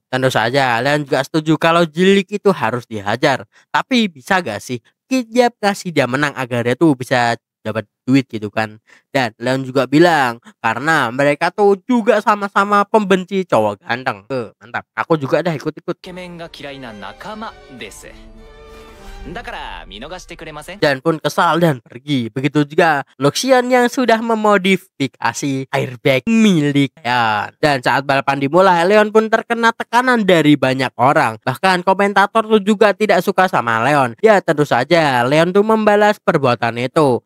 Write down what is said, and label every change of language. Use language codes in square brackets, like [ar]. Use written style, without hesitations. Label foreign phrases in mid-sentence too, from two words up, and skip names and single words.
[id] Tentu saja Leon juga setuju kalau Jilik itu harus dihajar. Tapi bisa gak sih dia kasih dia menang agar dia tuh bisa dapat duit gitu kan. Dan Leon juga bilang karena mereka tuh juga sama-sama pembenci cowok ganteng. Mantap. Aku juga dah ikut-ikut. [ja] イケメンが嫌いな仲間です。だから見逃してくれません? [id] Dan pun kesal dan pergi. Begitu juga Luxian yang sudah memodifikasi airbag milik Leon. Dan saat balapan dimulai, Leon pun terkena tekanan dari banyak orang. Bahkan komentator tuh juga tidak suka sama Leon. Ya tentu saja Leon tuh membalas perbuatan itu.